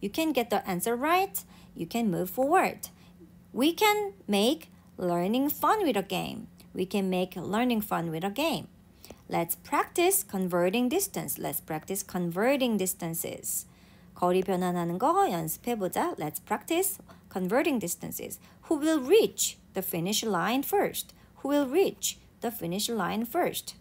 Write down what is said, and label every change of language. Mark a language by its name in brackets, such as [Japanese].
[English] You can get the answer right. You can move forward. We can make learning fun with a game. We can make learning fun with a game. Let's practice converting distance. Let's practice converting distances. [Korean] 거리 변환하는 거 연습해보자. [English] Let's practice converting distances. Who will reach the finish line first? Who will reach the finish line first?